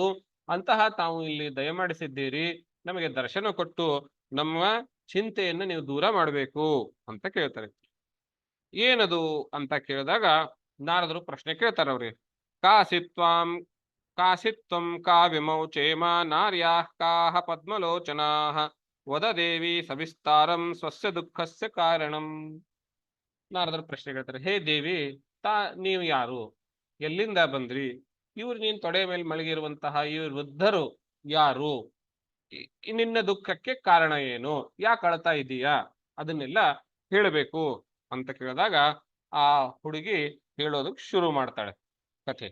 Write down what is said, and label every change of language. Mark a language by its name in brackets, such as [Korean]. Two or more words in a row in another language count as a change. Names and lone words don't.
[Kannada] ಅಂತಹ ತಾವು ಇಲ್ಲಿ ದಯಮಾಡಿಸಿದ್ದೀರಿ, ನಮಗೆ ದರ್ಶನ ಕೊಟ್ಟು ನಮ್ಮ ಚಿಂತೆಯನ್ನು ನೀವು ದೂರ ಮಾಡಬೇಕು ಅಂತ ಕೇಳ್ತಾರೆ. ಏನದು ಅಂತ ಕೇಳಿದಾಗ ನಾರದರು ಪ್ರಶ್ನೆ ಕೇಳ್ತಾರೆ ಅವ್ರಿಗೆ. [Sanskrit] ಕಾಸಿತ್ವಂ ಕಾವ್ಯಮೌ ಚೇಮ ನಾರ್ಯಾಃ ಕಾಹ ಪದ್ಮಲೋಚನಾಃ ವದ ದೇವಿ ಸವಿಸ್ತಾರಂ ಸ್ವಸ್ಯ ದುಃಖಸ್ಯ ಕಾರಣಂ. [Kannada] ನಾರದರು ಪ್ರಶ್ನೆ ಕೇಳ್ತಾರೆ, ಹೇ ದೇವಿ, ನೀವು ಯಾರು? ಎಲ್ಲಿಂದ ಬಂದ್ರಿ? ಇವ್ರು ನೀನ್ ತೊಡೆ ಮೇಲೆ ಮಲಗಿರುವಂತಹ ಈ ವೃದ್ಧರು ಯಾರು? ನಿನ್ನ ದುಃಖಕ್ಕೆ ಕಾರಣ ಏನು? ಯಾಕೆ ಅಳ್ತಾ ಇದೀಯಾ? ಅದನ್ನೆಲ್ಲ ಹೇಳಬೇಕು ಅಂತ ಕೇಳಿದಾಗ ಆ ಹುಡುಗಿ ಹೇಳೋದಕ್ಕೆ ಶುರು ಮಾಡ್ತಾಳೆ ಕಥೆ.